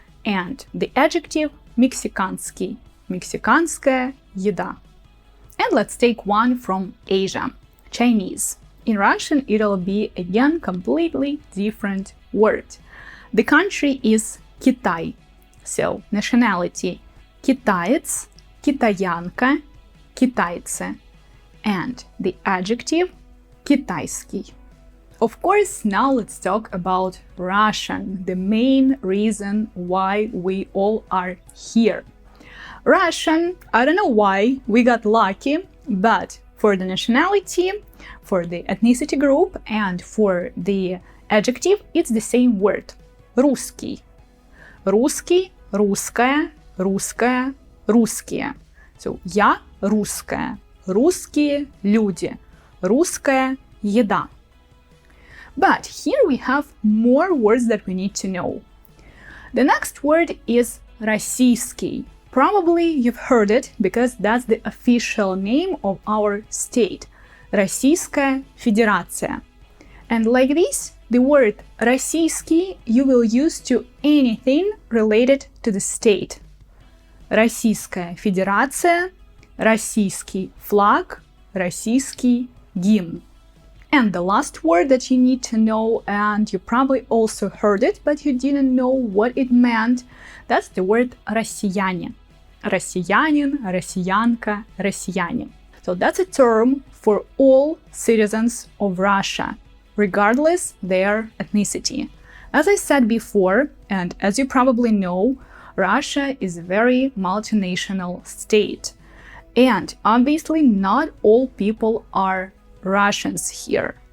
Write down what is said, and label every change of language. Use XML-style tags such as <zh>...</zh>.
<en>And the adjective</en> <ru>мексиканский, мексиканская еда.</ru> <en>And let's take one from Asia, Chinese. In Russian, it'll be again completely different word. The country is Китай. So, nationality</en> <ru>китаец, китаянка, китайцы.</ru> <en>And the adjective китайский. Of course, now let's talk about Russian, the main reason why we all are here. Russian, I don't know why we got lucky, but for the nationality, for the ethnicity group, and for the adjective, it's the same word.</en> <ru>Русский. Русский, русская, русская, русские. So, я русская. Русские люди. Русская еда.</ru> <en>But here we have more words that we need to know. The next word is российский. Probably you've heard it because that's the official name of our state.</en> <ru>Российская Федерация.</ru> <en>And like this, the word российский you will use to anything related to the state.</en> <ru>Российская Федерация, российский флаг, российский гимн.</ru> <en>And the last word that you need to know, and you probably also heard it, but you didn't know what it meant, that's the word россияне.</en> <ru>Россиянин, россиянка, россияне.</ru> <en>So that's a term for all citizens of Russia, regardless their ethnicity. As I said before, and as you probably know, Russia is a very multinational state. And obviously not all people are Russians here.</en>